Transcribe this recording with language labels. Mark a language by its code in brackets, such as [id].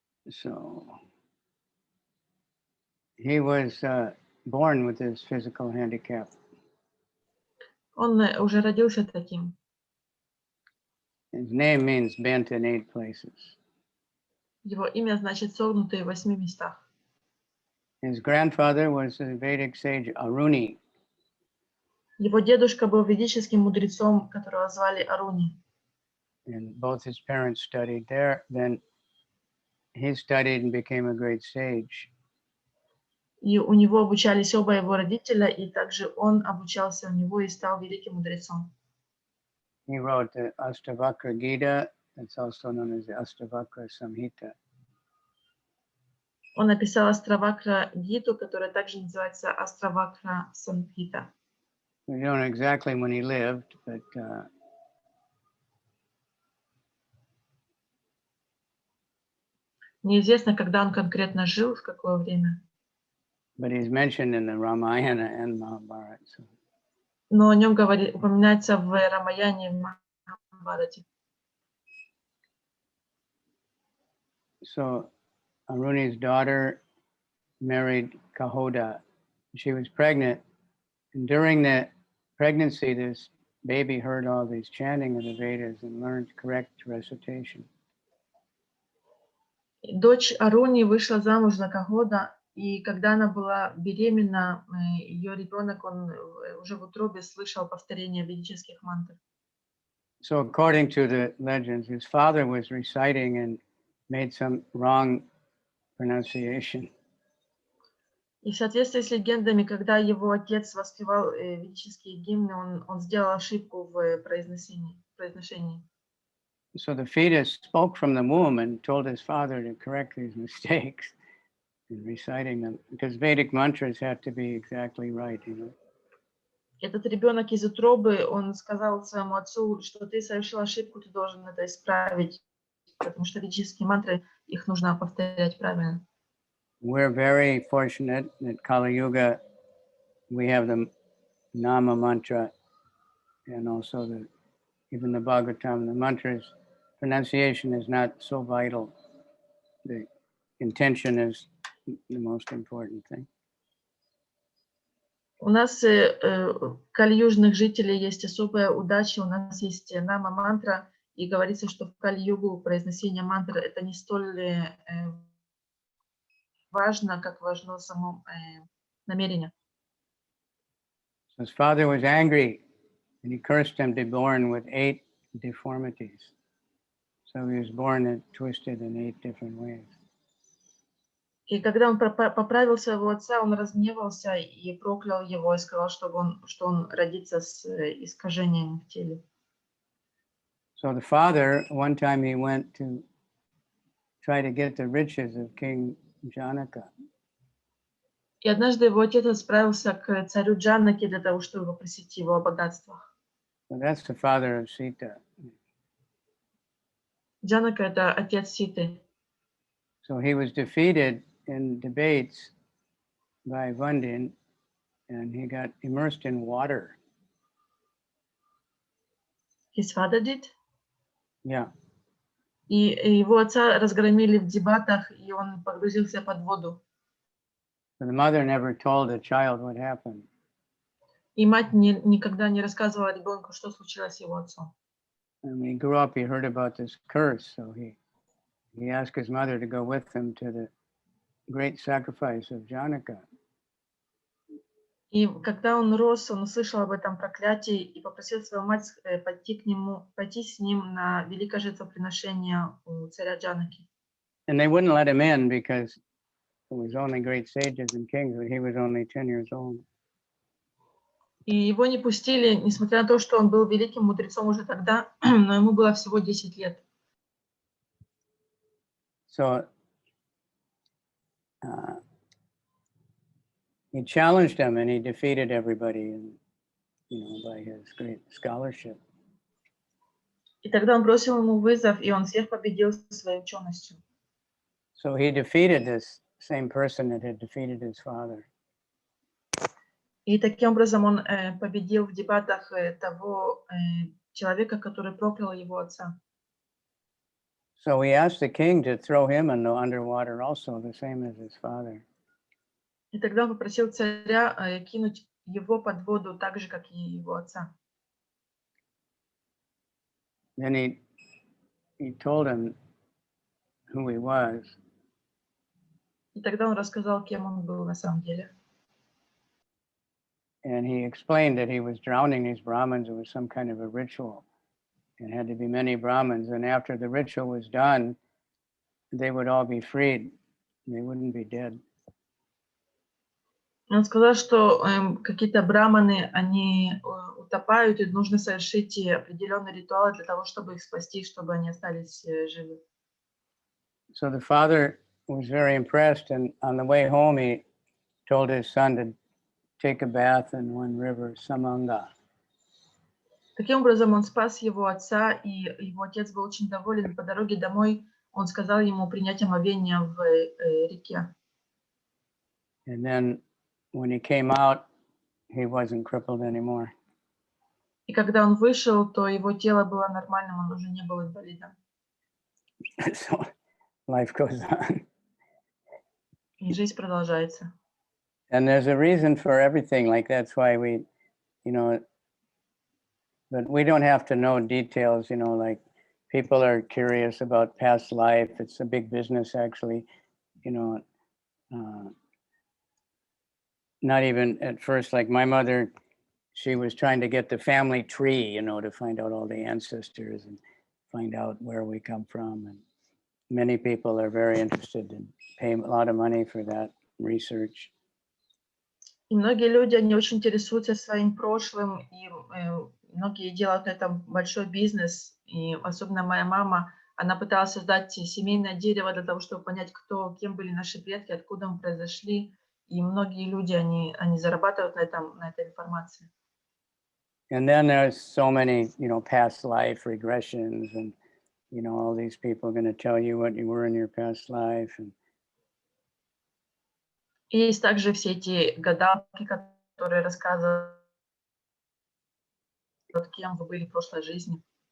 [en] So he was born with his physical handicap. [ru] Он уже родился таким. [en] His name means bent in 8 places. [ru] Его имя значит согнутый в 8 местах. [en] His grandfather was the Vedic sage Aruni. [ru] Его дедушка был ведическим мудрецом, которого звали Аруни. [en] And both his parents studied there. Then he studied and became a great sage. [ru] И у него обучались оба его родителя, и также он обучался у него и стал великим мудрецом. [en] He wrote the Astavakra Gita, that's also known as the Astavakra Samhita. [ru] Он написал Астравакра Гиту, которая также называется Астравакра Самхита. [en] We don't know exactly when he lived, but [ru] Неизвестно, когда он конкретно жил, в какое время. [en] he's mentioned in the Ramayana and Mahabharata. So. [ru] Но о нем упоминается в Рамаяне и Махабхарате. [en] So Aruni's daughter married Kahoda. She was pregnant, and during the pregnancy, this baby heard all these chanting of the Vedas and learned correct recitation. [ru] Дочь Аруни вышла замуж за Кагода, и когда она была беременна, ее ребенок, он уже в утробе слышал повторение ведических мантр. [en] So according to the legends, his father was reciting and made some wrong pronunciation. [ru] И в соответствии с легендами, когда его отец воспевал ведические гимны, он сделал ошибку в произношении. [en] So the fetus spoke from the womb and told his father to correct these mistakes in reciting them, because Vedic mantras have to be exactly right, you know. [ru] Этот ребенок из утробы, он сказал своему отцу, что ты совершил ошибку, ты должен это исправить, потому что ведические мантры, их нужно повторять правильно. [en] We're very fortunate that Kali Yuga, we have the Nama mantra and also even the Bhagavatam, the mantras, pronunciation is not so vital. The intention is the most important thing. [ru] У нас, кали-южных жителей, есть особая удача. У нас есть нама-мантра, и говорится, что в кали-югу произношение мантры это не столь важно, как важно само намерение. [en] So his father was angry and he cursed him to be born with 8 deformities. So he was born and twisted in 8 different ways. [ru] И когда он поправил своего отца, он разгневался и проклял его, и сказал, что он родится с искажением в теле. [en] So the father, one time he went to try to get the riches of King Janaka. [ru] И однажды его отец отправился к царю Джанаке для того, чтобы попросить его о богатствах. [en] So that's the father of Sita. [ru] Джанака — это отец Ситы. [en] So he was defeated in debates by Vandin, and he got immersed in water. His father did? Yeah. [ru] И его отца разгромили в дебатах, и он погрузился под воду. [en] So the mother never told the child what happened. [ru] И мать никогда не рассказывала ребенку, что случилось с его отцом. [en] And when he grew up, he heard about this curse, so he asked his mother to go with him to the great sacrifice of Janaka. [ru] И когда он рос, он услышал об этом проклятии и попросил свою мать пойти с ним на великое жертвоприношение у царя Джанаки. [en] And they wouldn't let him in because it was only great sages and kings, but he was only 10 years old. [ru] И его не пустили, несмотря на то, что он был великим мудрецом уже тогда, но ему было всего 10 лет. [en] So he challenged him and he defeated everybody, and by his great scholarship. [ru] И тогда он бросил ему вызов, и он всех победил своей ученостью. [en] So he defeated this same person that had defeated his father. [ru] И таким образом он победил в дебатах того человека, который проклял его отца. [en] So he asked the king to throw him in the underwater also, the same as his father. [ru] И тогда он попросил царя кинуть его под воду так же, как и его отца. [en] then he told him who he was. [ru] И тогда он рассказал, кем он был на самом деле. [en] And he explained that he was drowning these Brahmins. It was some kind of a ritual. It had to be many Brahmins. And after the ritual was done, they would all be freed. They wouldn't be dead. [ru] Он сказал, что какие-то браманы, они утопают, и нужно совершить определенные ритуалы для того, чтобы их спасти, чтобы они остались живы. [en] So the father was very impressed, and on the way home, he told his son to take a bath in one river, Samanga. [ru] Таким образом, он спас его отца, и его отец был очень доволен. По дороге домой он сказал ему принять омовение в реке. [en] And then when he came out, he wasn't crippled anymore. [ru] И когда он вышел, то его тело было нормальным, он уже не был инвалидом. [en] So life goes on. [ru] И жизнь продолжается. [en] And there's a reason for everything. Like that's why we, but we don't have to know details, like people are curious about past life. It's a big business actually, not even at first, like my mother, she was trying to get the family tree, to find out all the ancestors and find out where we come from. And many people are very interested and pay a lot of money for that research. [ru] И многие люди, они очень интересуются своим прошлым, и многие делают на этом большой бизнес. И особенно моя мама, она пыталась создать семейное дерево для того, чтобы понять, кем были наши предки, откуда мы произошли. И многие люди, они зарабатывают на этой информации. [en] And then there's so many, past life regressions, and, all these people are going to tell you what you were in your past life. And [ru] И есть также все эти гадалки, которые рассказывают, кем вы были в прошлой жизни.